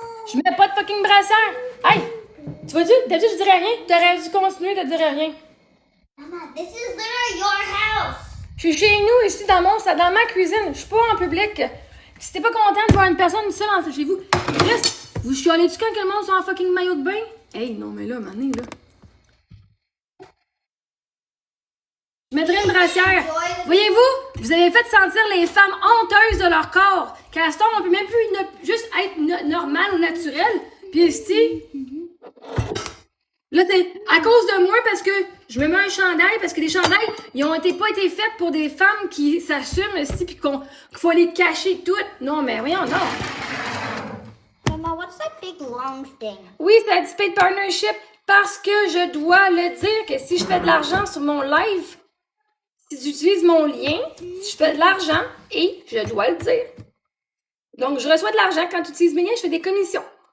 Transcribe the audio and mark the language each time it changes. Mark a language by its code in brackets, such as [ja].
[fr] Je mets pas de fucking brassière. Hey! Tu vois-tu? D'habitude, je dirais rien. T'aurais dû continuer de dire rien. [en] Mama, this is literally your house. [fr] Je suis chez nous, ici, dans ma cuisine. Je suis pas en public. Si t'es pas content de voir une personne seule chez vous, Chris, vous chialez-tu quand que le monde sont en fucking maillot de bain? Hey, non, mais là, mané, là. Je mettrais une brassière. Voyez-vous, vous avez fait sentir les femmes honteuses de leur corps. Qu'à ce temps, on peut même plus juste être normal ou naturel. Puis ici, là, c'est à cause de moi parce que je me mets un chandail, parce que les chandails, ils ont pas été faits pour des femmes qui s'assument ici puis qu'il faut les cacher toutes. Non, mais voyons, non. [en] Mama, what's that big long thing? [fr] Oui, c'est la paid partnership parce que je dois le dire que si je fais de l'argent sur mon live, si j'utilise mon lien, je fais de l'argent et je dois le dire. Donc, je reçois de l'argent quand tu utilises mes liens, je fais des commissions.